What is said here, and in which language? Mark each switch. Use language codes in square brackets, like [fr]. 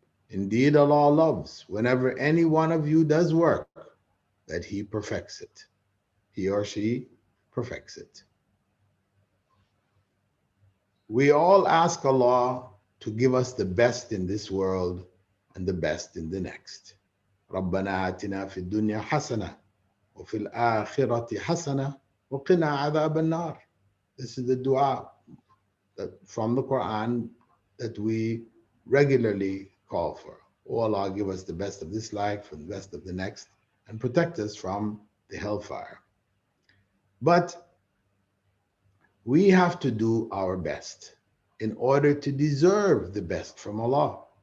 [en] Indeed, Allah loves whenever any one of you does work that He perfects it. He or she perfects it. We all ask Allah to give us the best in this world and the best in the next. [ar] ربنا آتنا في الدنيا حسنة وفي الآخرة حسنة وقنا عذاب النار. [en] This is the dua from the Quran that we regularly call for. Oh Allah, give us the best of this life and the best of the next, and protect us from the hellfire. But we have to do our best in order to deserve the best from Allah.